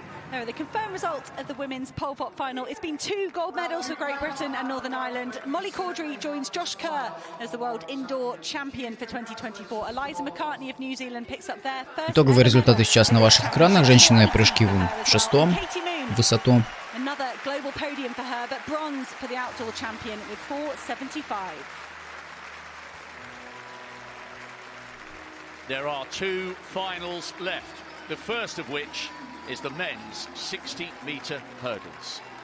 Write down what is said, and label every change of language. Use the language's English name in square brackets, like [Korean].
[English] There are the confirmed results of the women's pole vault final. It's been 2 gold medals for Great Britain and Northern Ireland. Molly Caudry joins Josh Kerr as the world indoor champion for 2024. Eliza McCartney of New Zealand picks up their first. [Russian] Итоговые результаты сейчас на ваших экранах. Женщины прыжки в шестом высоту. [English] Another global podium for her, but bronze for the outdoor champion with 4.75. There are 2 finals left. The first of which is the men's 60-meter hurdles.